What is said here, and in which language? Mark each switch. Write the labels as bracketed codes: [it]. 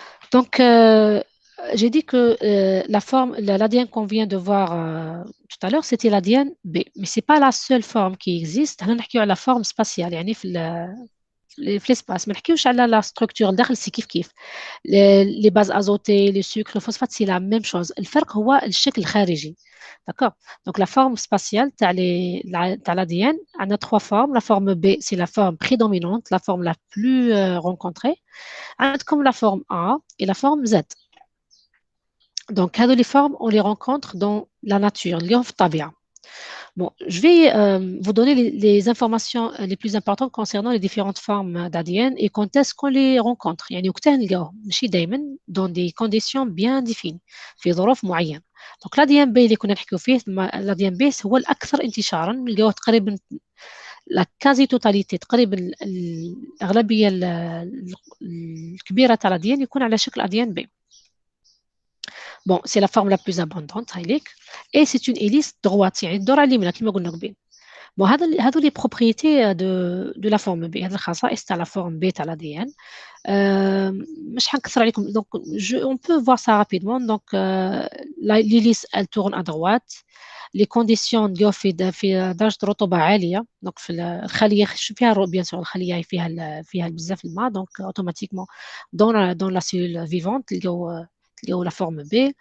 [fr] Donc, j'ai dit que l'ADN qu'on vient de voir tout à l'heure, c'était l'ADN B. Mais ce n'est pas la seule forme qui existe. On a la forme spatiale, [ar] يعني في l'espace. ما نحكيوش على la structure الداخل سي كيف. [fr] Les bases azotées, les sucres, le phosphate, c'est la même chose. [ar] الفرق هو الشكل الخارجي. [fr] D'accord? Donc, la forme spatiale, tu as l'ADN. On a 3 formes. La forme B, c'est la forme prédominante, la forme la plus rencontrée. Comme la forme A et la forme Z. Donc, les formes, on les rencontre dans la nature, [ar] اليوم في الطبيعة. [fr] Bon, je vais vous donner les informations les plus importantes concernant les différentes formes d'ADN et quand est-ce qu'on les rencontre. [ar] يعني وقتها نلقاوهم ماشي دايما [fr] dans des conditions bien définies [ar] في ظروف معينة. Donc l'ADN B اللي كنا نحكيو فيه l'ADN B هو الأكثر انتشارا نلقاوه تقريبا la quasi-totalité تقريبا الأغلبية الكبيرة تاع l'ADN يكون على شكل ADN B. [fr] Bon, c'est la forme la plus abondante, et c'est une hélice droite, [ar] يعني الدورة اليمنى كما قلنا قبل. [fr] Bon, هذو les propriétés de la forme B. [ar] هذه الخصائص تاع la forme B تاع l'ADN. مش حنكثر عليكم. [fr] Donc, on peut voir ça rapidement. Donc, l'hélice, elle tourne à droite. [ar] Les conditions نلقاو في درجة رطوبة عالية. Donc, في الخلية فيها bien sûr الخلية فيها بزاف الماء. [fr] Donc, automatiquement, dans la cellule vivante, تلقاو la forme B.